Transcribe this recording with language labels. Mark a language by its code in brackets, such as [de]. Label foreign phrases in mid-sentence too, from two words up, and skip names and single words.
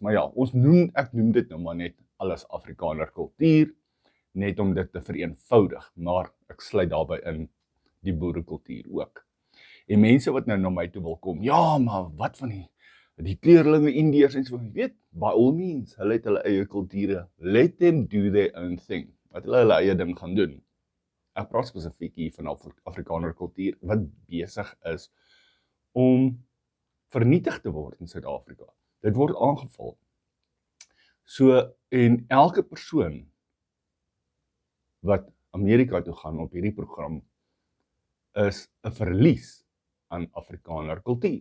[af] Maar ja, ek noem dit nou maar net alles Afrikaner kultuur, net om dit te vereenvoudig, maar ek sluit daarbey in die boerekultuur ook. En mense wat nou na my toe wil kom, ja, maar wat van die kleurlinge, Indiërs en so, weet, [en] by all means, [af] hulle het hulle eie kulture, [en] let them do their own thing, [af] wat hulle eie ding gaan doen. Ek praat spesifiek hier van Afrikaner kultuur, wat besig is om vernietig te word in Suid-Afrika. Dit word aangeval. So, en elke persoon wat Amerika toe gaan op hierdie program, is 'n verlies aan Afrikaner kultuur.